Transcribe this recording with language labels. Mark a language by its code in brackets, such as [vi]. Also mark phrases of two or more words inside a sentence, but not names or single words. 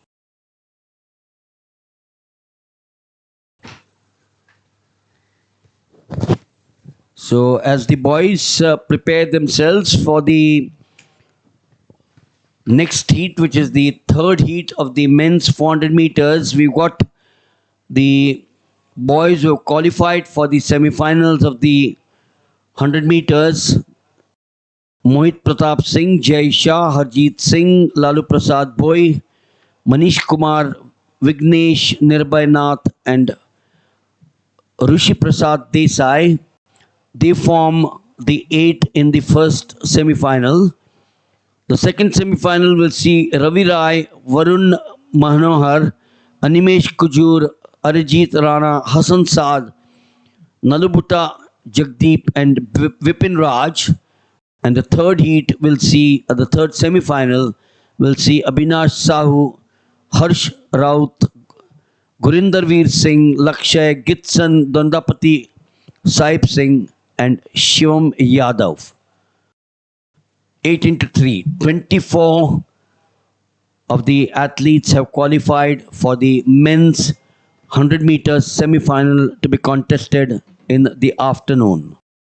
[en] So as the boys prepare themselves for the next heat, which is the third heat of the men's 400 meters, we've got the boys who have qualified for the semi-finals of the 100 meters. Mohit Pratap Singh, Jai Shah, Harjeet Singh, Lalu Prasad Bhoi, Manish Kumar, Vignesh Nirbhay Nath, and Rishi Prasad Desai. They form the eight in the first semi-final. The second semi-final will see Ravi Rai, Varun Manohar, Animesh Kujur, Arijit Rana, Hassan Saad, Nalubutta Jagdeep, and Vipin Raj. And the third heat will see, the third semi-final will see Abhinash Sahu, Harsh Raut, Gurinder Veer Singh, Lakshay, Gitsan, Dandapati, Saib Singh, and Shivam Yadav. 8 into 3. 24 of the athletes have qualified for the men's 100 meters semi-final to be contested in the afternoon.